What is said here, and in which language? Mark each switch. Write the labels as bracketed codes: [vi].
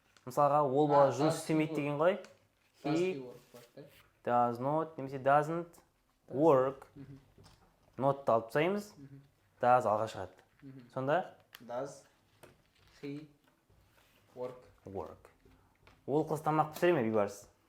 [kk] Мысалға, ол бала жұмыс істемейді деген қалай? [en] Does He he work? does not, немесе doesn't work. [kk] Not алып тастаймыз. Does алға шығады. Сонда? [en] Does he work? Work. [kk] Ол қыз тамақ пісіре ме, Бейбарыс?